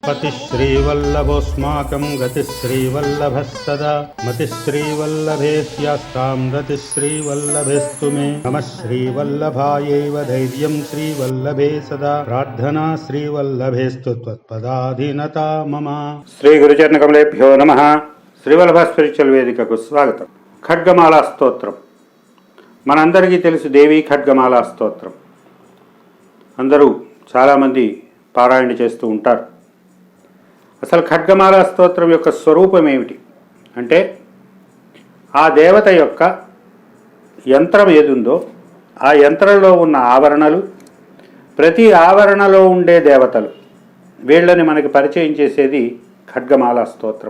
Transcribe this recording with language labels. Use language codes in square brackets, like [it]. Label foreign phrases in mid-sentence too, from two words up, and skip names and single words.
[sa] पतिश्रीवल्लभोऽस्माकं गतिश्रीवल्लभः सदा मतिश्रीवल्लभेह्यास्तां रतिश्रीवल्लभेस्तु मे नमः श्रीवल्लभायैव धैर्यं श्रीवल्लभे सदा प्रार्थना श्रीवल्लभेस्तु त्वत्पदाधीनता मम। శ్రీ గురుచరణకమలేభ్యో నమః. [te] శ్రీవల్లభ స్పిరిచువల్ వేదికకు స్వాగతం. ఖడ్గమాలా స్తోత్రం మనందరికీ తెలుసు. దేవి ఖడ్గమాలా స్తోత్రం అందరూ చాలామంది పారాయణ చేస్తూ ఉంటారు. అసలు ఖడ్గమాలా స్తోత్రం యొక్క స్వరూపం ఏమిటి అంటే, ఆ దేవత యొక్క యంత్రం ఏదుందో ఆ యంత్రంలో ఉన్న ఆవరణలు, ప్రతి ఆవరణలో ఉండే దేవతలు, వీళ్ళని మనకి పరిచయం చేసేది ఖడ్గమాలా స్తోత్రం.